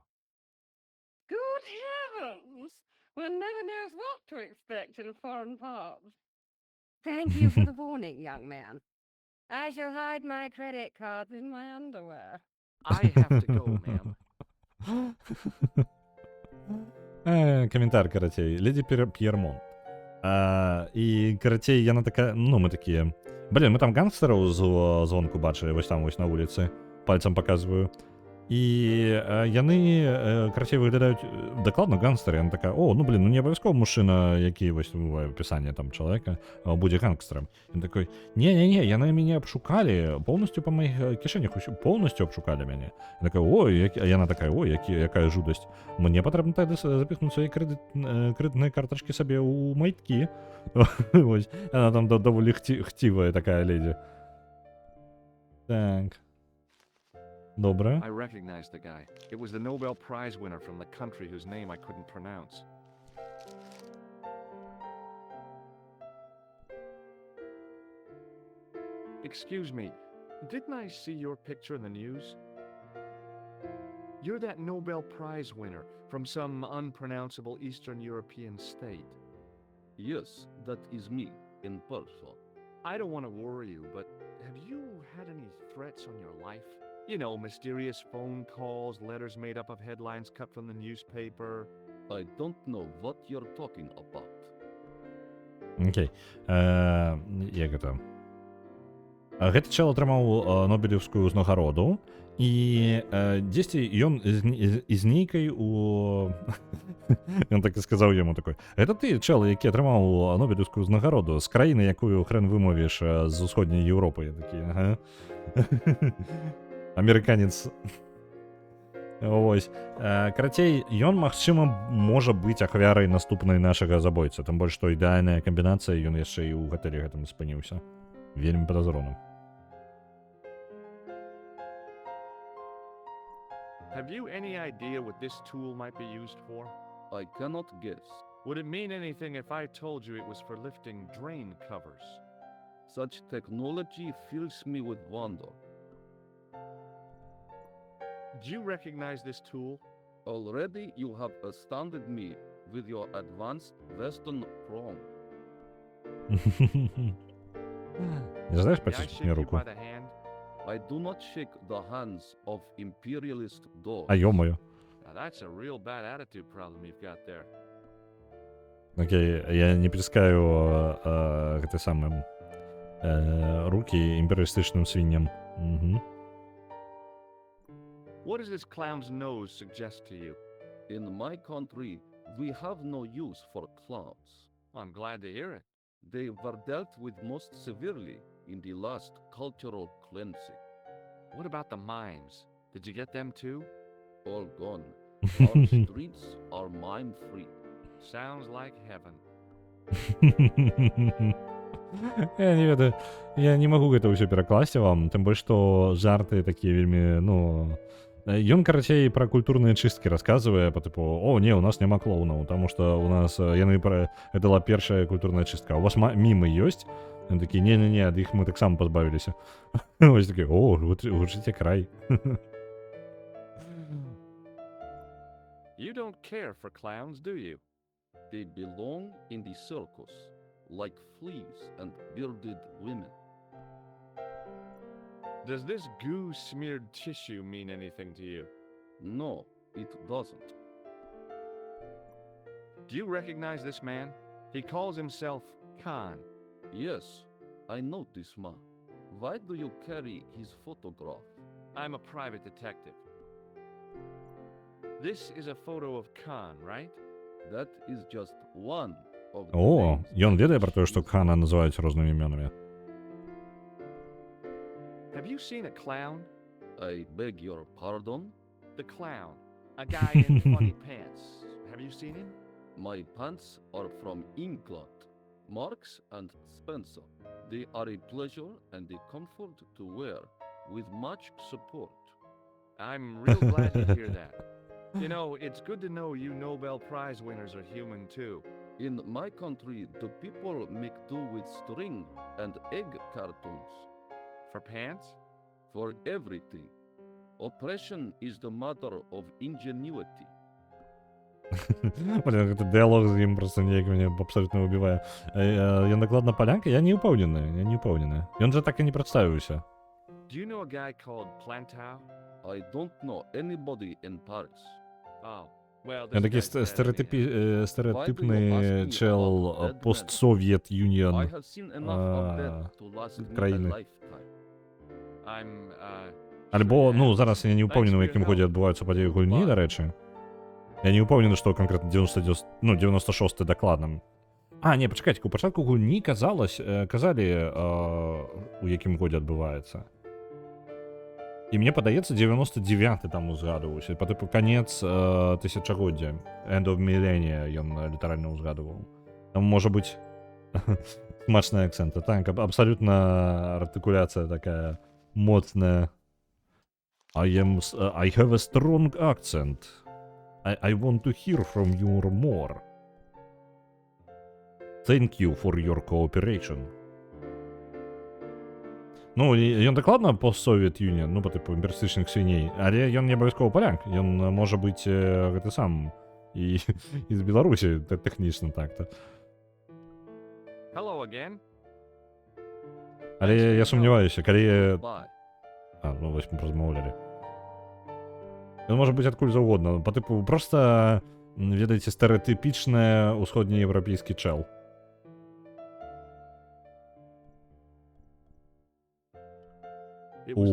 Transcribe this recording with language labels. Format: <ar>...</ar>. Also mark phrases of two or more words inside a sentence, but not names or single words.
<en>Good heavens! One never knows what to expect in foreign parts. Thank you for the warning, young man. I shall hide my credit cards in my underwear. I have to go, ma'am.</en> <uk>Каментар, карацей. Леді П'єрмонт. І, карацей, яна така, ну, ми такі... Блін, ми там гангстерів звонку бачили, ось там, ось на вулиці. Пальцем показую. І яны, карацей, виглядають докладно гангстери. Яна така, о, ну, блін, ну не обов'язково мужчина, який ось в описанні там чоловіка, буде гангстером. Він такий, ні, яны мене обшукали, повністю по моїх кишенях, повністю обшукали мене. Я така, ой, яна така, ой, яка жудость. Мені потрібно тоді запихнути свої кредитні карточки собі у майтки. Ось, вона там доволі хтива така леді. Так. Добре.</uk> <en>I recognized the guy. It was the Nobel Prize winner from the country whose name I couldn't pronounce. Excuse me, didn't I see your picture in the news? You're that Nobel Prize winner from some unpronounceable Eastern European state. Yes, that is me, in person. I don't want to worry you, but have you had any threats on your life? You know, mysterious phone calls, letters made up of headlines cut from the newspaper. I don't know what you're talking about.</en> <be>Окей. Як гэта? Гэты чел атрымаў Нобелевскую ўзнагароду, і дзесьці ён з нейкай у... Ён так і сказаў яму такой, гэта ты, чел, які атрымаў Нобелевскую ўзнагароду з краіны, якую хрен вымовіш з усходняй Еўропы. Я такі, ага. Амерыканец. Ось. Карацей, ён, магчыма, можа быць ахвярай наступнай нашага забойцы. Тым больш, што ідэальная камбінацыя, ён яшчэ і ў гатэлі гэтым спыніўся. Вельмі падазрона.</be> <en>Have you any idea what this tool might be used for? I cannot guess. Would it mean anything if I told you it was for lifting drain covers? Such technology fills me with wonder. Do you recognize this tool? Already you have astounded me with your advanced Western prom.</en> <uk>Не знаєш,</uk> <en>May I</en> <uk>пальці</uk> <en>shake</en> <uk>мені</uk> <en>you</en> <uk>руку?</uk> <en>by the hand? I do not shake the hands of imperialist dogs.</en> <uk>А йо-моє.</uk> <en>Now that's a real bad attitude problem you've got there.</en> <be>Окей, я не притискаю гэты самым руки імперіалістычным свінням. Угу.</be> <en>What does this clown's nose suggest to you? In my country, we have no use for clowns. I'm glad to hear it. They were dealt with most severely in the last cultural cleansing. What about the mimes? Did you get them too? All gone. Our streets are mime-free. Sounds like heaven.</en> <be>Я не ведаю, я не магу гэта ўсё перакласці вам, тым больш што жарты такія вельмі, ну... Ён, карацей, пра культурныя чысткі расказвае, па тыпу, о, не, у нас няма клоунаў, таму што у нас яны гэта была першая культурная чыстка. У вас мімы ёсць? Ён такі, не, ад іх мы таксама пазбавіліся. Вось такі, о, гучыце край.</be> <en>You don't care for clowns, do you? They belong in the circus, like fleas and bearded women. Does this goo-smeared tissue mean anything to you? No, it doesn't. Do you recognize this man? He calls himself Khan. Yes, I know this man. Why do you carry his photograph? I'm a private detective. This is a photo of Khan, right? That is just one of the</en> <be>О,</be> <en>names</en> <be>ён</be> <en>that</en> <be>ведае пра тое, што</be> <en>is</en> <be>Хана называюць рознымі імёнамі.</be> <en>Have you seen a clown? I beg your pardon? The clown. A guy in funny pants. Have you seen him? My pants are from England. Marks and Spencer. They are a pleasure and a comfort to wear, with much support. I'm real glad to hear that. You know, it's good to know you Nobel Prize winners are human too. In my country, the people make do with string and egg cartoons. For pants? For everything. Oppression is the mother of ingenuity.</en> <ru>Блин, этот диалог</ru> <be>з ім просто неяк мяне абсолютно выбівае. Ён дакладна палянка? Я не ўпэўнены. Ён жа так і не прадставіўся.</be> <en>Do you know a guy called Plantow? I don't know anybody in Paris. Oh, Well,</en> <uk>Він</uk> <en>this</en> <uk>такий</uk> <en>guy's dead</en> <uk>стереотипний</uk> <en>asking</en> <uk>чел</uk> <en>about dead men?</en> <uk>постсовєт</uk> <en>I</en> <uk>Юніон.</uk> <en>have seen enough of them to last me a</en> <uk>країни.</uk> <en>lifetime. I'm,</en> <be>Альбо,</be> <en>sure</en> <be>ну,</be> <en>am.</en> <uk>зараз я не</uk> <en>Thanks</en> <uk>впевнений,</uk> <en>for</en> <uk>в</uk> <en>your</en> <uk>якому ході</uk> <en>help.</en> <uk>відбуваються події в гульні, до речі. Я не впевнений, що конкретно 96 докладом. А, ні, почекайте, у початку гульні казали, у якому годі відбувається. І мені подається 99-й там узгадувався. По типу конець тисячогоддя.</uk> <en>End of Millennia</en> <uk>він літерально узгадував. Там може бути смачний акцент. Так, абсолютно артикуляція така моцна.</uk> <en>I have a strong accent. I want to hear from you more. Thank you for your cooperation.</en> <be>Ну, ён дакладна</be> <en>post-Soviet Union,</en> <be>ну,</be> <uk>по типу імперіалістичних свіней,</uk> <be>але ён не абавязкова паляк, ён можа быць гэты сам і з Беларусі тэхнічна так-то.</be> <en>hello again.</en> <be>Але я сумняваюся, калі...</be> <en>Bye.</en> <be>А, ну вось мы размаўлялі. Ён можа быць адкуль заўгодна,</be> <uk>по типу</uk> <be>просто, ведаеце, стэрэатыпічны ўсходнееўрапейскі чэл.</be> <en>It was</en>